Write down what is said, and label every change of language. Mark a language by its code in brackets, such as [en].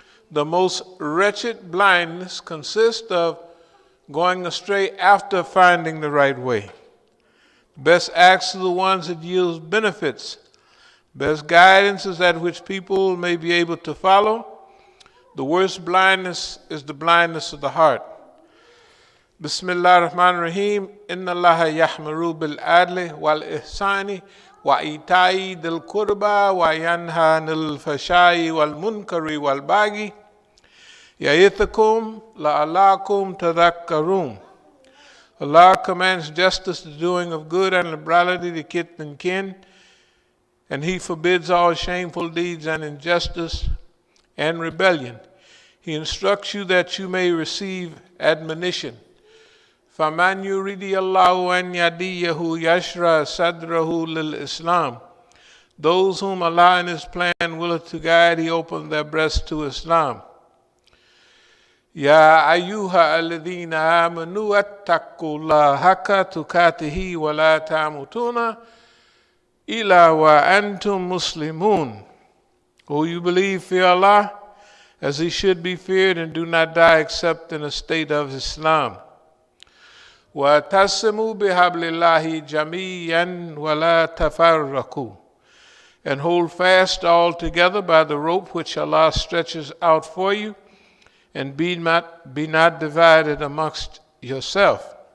[en] The most wretched blindness consists of going astray after finding the right way. The best acts are the ones that yield benefits. Best guidance is that which people may be able to follow. The worst blindness is the blindness of the heart. [ar] Bismillah ar-Rahman ar-Rahim. Inna Allah yahmaru bil-adli wal-ihsani وإيتاء ذي القربى وينهى عن الفحشاء والمنكر والبغي يعظكم لعلكم تذكرون. [en] Allah commands justice, the doing of good, and liberality to kith and kin, and He forbids all shameful deeds and injustice and rebellion. He instructs you that you may receive admonition. [ar] فَمَنْ يُرِيدِ اللَّهُ أَنْ يَهْدِيَهُ يَشْرَحْ صَدْرَهُ لِلْإِسْلَامِ. [en] Those whom Allah in His plan willeth to guide, He opened their breasts to Islam. [ar] يا أيها الذين آمنوا اتقوا الله حق تقاته ولا تموتن إلا وأنتم مسلمون. [en] O you believe, fear Allah as he should be feared, and do not die except in a state of Islam. [ar] وَاعْتَصِمُوا بِحَبْلِ اللَّهِ جَمِيعًا وَلَا تَفَرَّقُوا. [en] And hold fast all together by the rope which Allah stretches out for you, and be not divided amongst yourself.